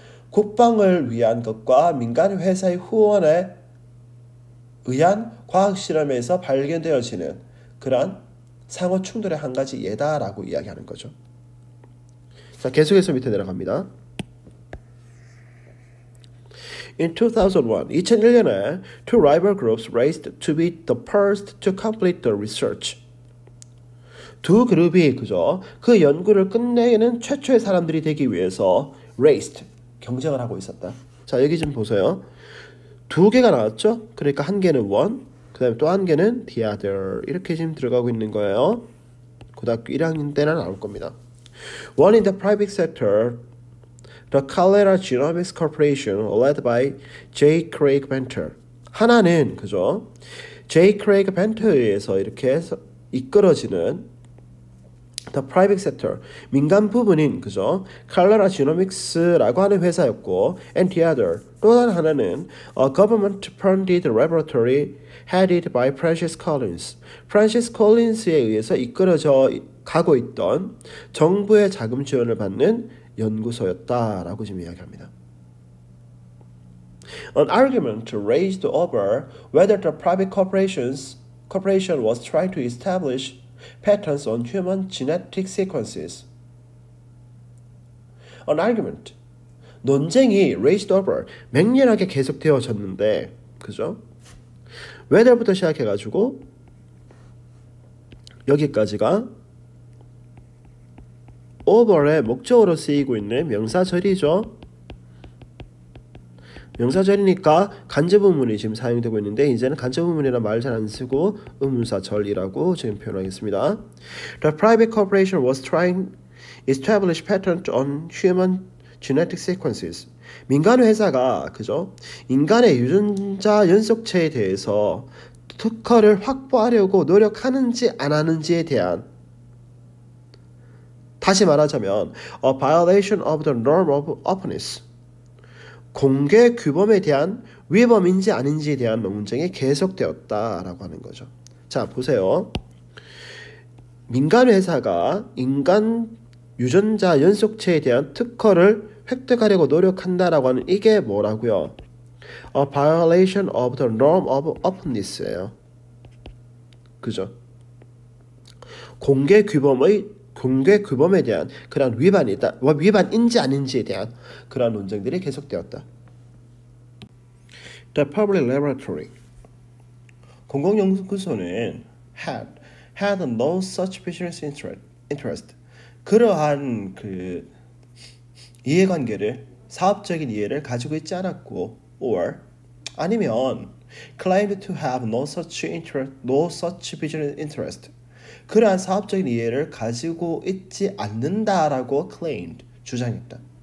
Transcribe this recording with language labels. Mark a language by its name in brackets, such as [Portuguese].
[Korean] 국방을 위한 것과 민간 회사의 후원에 의한 과학 실험에서 발견되어지는 그러한 상호 충돌의 한 가지 예다라고 이야기하는 거죠. 자, 계속해서 밑에 내려갑니다. [English] In 2001년에 two rival groups raced to be the first to complete the research. [Korean] 두 그룹이 그죠? 그 연구를 끝내는 최초의 사람들이 되기 위해서 raced, 경쟁을 하고 있었다. 자, 여기 좀 보세요. 두 개가 나왔죠? 그러니까 한 개는 one, 그 다음에 또 한 개는 the other. 이렇게 지금 들어가고 있는 거예요. 고등학교 1학년 때나 나올 겁니다. [English] One in the private sector, the Calera Genomics Corporation, led by J. [Korean] Craig Venter. 하나는 그죠? J. Craig Venter에 의해서 이렇게 이끌어지는 [English] The private sector, [Korean] 민간 부분인 그죠? [English] Calera Genomics라고 하는 회사였고, and the other, [Korean] 또 다른 하나는 [English] a government-funded laboratory headed by Francis Collins. [Korean] Francis Collins에 의해서 이끌어져 가고 있던 정부의 자금 지원을 받는 연구소였다라고 지금 이야기합니다. [English] An argument raised over whether the private corporation was trying to establish patterns on human genetic sequences. An argument, [Korean] 논쟁이 [English] raised over, [Korean] 맹렬하게 계속되어졌는데, 그죠? whether부터 시작해가지고 여기까지가 over의 목적으로 쓰이고 있는 명사절이죠. 명사절이니까 간접의문이 지금 사용되고 있는데 이제는 간접의문이라는 말 잘 안 쓰고 의문사절이라고 지금 표현하겠습니다. [English] The private corporation was trying to establish patterns on human genetic sequences. [Korean] 민간 회사가 그죠? 인간의 유전자 연속체에 대해서 특허를 확보하려고 노력하는지 안 하는지에 대한, 다시 말하자면 [English] a violation of the norm of openness, [Korean] 공개 규범에 대한 위법인지 아닌지에 대한 논쟁이 계속되었다라고 하는 거죠. 자, 보세요. 민간 회사가 인간 유전자 연속체에 대한 특허를 획득하려고 노력한다라고 하는 이게 뭐라고요? [English] A violation of the norm of openness예요. [Korean] 그죠? 공개 규범에 대한 그런 위반인지 아닌지에 대한 그런 논쟁들이 계속되었다. [English] The public laboratory [Korean] 공공연구소는 [English] had no such business interest [Korean] 그러한 그 이해관계를 사업적인 이해를 가지고 있지 않았고 or 아니면 [English] claimed to have no such business interest [Korean] 그러한 사업적인 이해를 가지고 있지 않는다라고 claimed 주장했다.